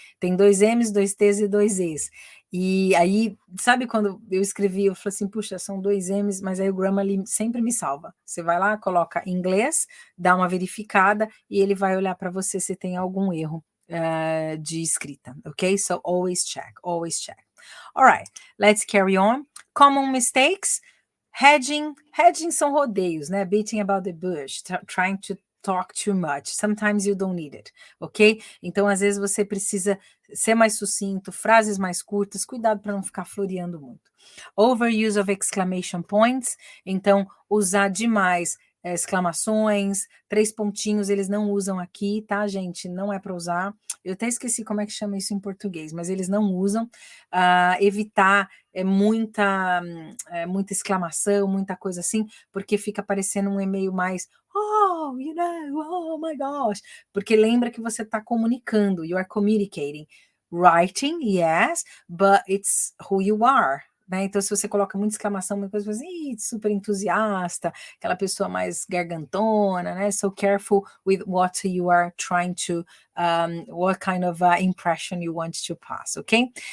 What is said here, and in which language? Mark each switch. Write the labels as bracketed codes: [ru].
[pt] Tem 2 M's, 2 T's e 2 E's. E aí, sabe quando eu escrevi, eu falei assim, puxa, são 2 M's, mas aí o Grammarly sempre me salva. Você vai lá, coloca inglês, dá uma verificada e ele vai olhar para você se tem algum erro de escrita, ok? [en] So always check, always check. All right, let's carry on. Common mistakes. [pt] Hedging são rodeios, né? [en] Beating about the bush, trying to talk too much. Sometimes you don't need it, ok? [pt] Então, às vezes você precisa ser mais sucinto, frases mais curtas, cuidado para não ficar floreando muito. [en] Overuse of exclamation points, [pt] então usar demais exclamações, 3 pontinhos eles não usam aqui, tá, gente? Não é para usar. Eu até esqueci como é que chama isso em português, mas eles não usam. Evitar muita exclamação, muita coisa assim, porque fica parecendo um e-mail mais [en] oh, you know, oh my gosh, [pt] porque lembra que você está comunicando, [en] you are communicating. Writing, yes, but it's who you are. [pt] Né? Então, se você coloca muita exclamação, muita coisa, você fala, super entusiasta, aquela pessoa mais gargantona, né? [en] So careful with what you are trying to, what kind of impression you want to pass, ok?